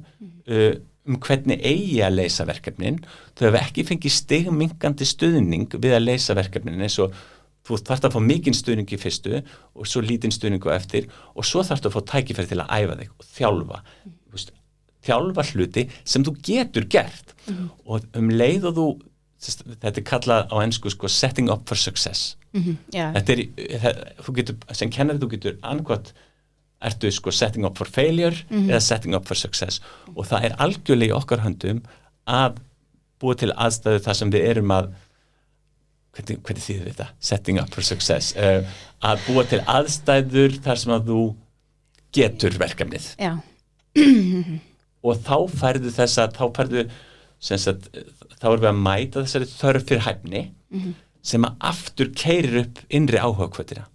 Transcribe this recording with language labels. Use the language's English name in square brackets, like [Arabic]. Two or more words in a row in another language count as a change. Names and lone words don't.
[Icelandic] hvernig eigi að leysa verkefnin, þau hafa ekki fengið stigminkandi stuðning við að leysa verkefnin, eins og þú þarft að fá mikinn stuðning í fyrstu og svo lítinn stuðning á eftir, og svo þarft að fá tækifæri til að æfa þig og þjálfa hluti sem þú getur gert, og leið og þetta er kallað á ensku [English] setting up for success. [Icelandic] Þetta þú getur, sem kennari þú getur annað ertu [English] setting up for failure [Icelandic] eða [English] setting up for success, [Icelandic] og það er algjörlega í okkar höndum að búa til aðstæðu þar sem við erum að hvernig þýðir þetta? [English] Setting up for success, [Icelandic] að búa til aðstæður þar sem að þú getur verkefnið. Já. Og þá færðu þá erum við að mæta þessari þörf fyrir hæfni sem að aftur keyrir upp innri áhuga hvötina.